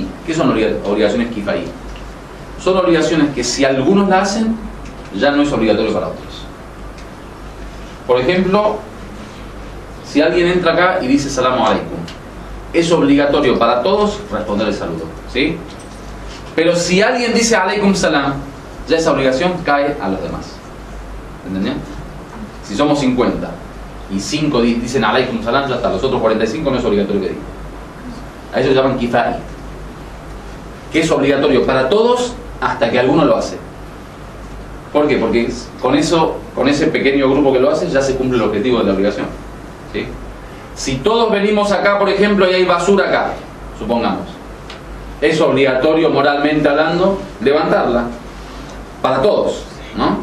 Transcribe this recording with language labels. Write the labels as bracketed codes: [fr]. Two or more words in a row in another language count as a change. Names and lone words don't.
[es] ¿Qué son obligaciones kifai? Son obligaciones que si algunos la hacen, ya no es obligatorio para otros. Por ejemplo, si alguien entra acá y dice [ar] سلام عليكم, [es] es obligatorio para todos responder el saludo, ¿sí? Pero si alguien dice [ar] عليكم سلام, [es] ya esa obligación cae a los demás. ¿Entendió? Si somos 50 y 5 dicen [ar] عليكم سلام, [es] ya está. Los otros 45 no es obligatorio que digan. A eso se llaman kifai, que es obligatorio para todos hasta que alguno lo hace. ¿Por qué? Porque con ese pequeño grupo que lo hace, ya se cumple el objetivo de la obligación, ¿sí? Si todos venimos acá, por ejemplo, y hay basura acá, supongamos, es obligatorio, moralmente hablando, levantarla para todos, ¿no?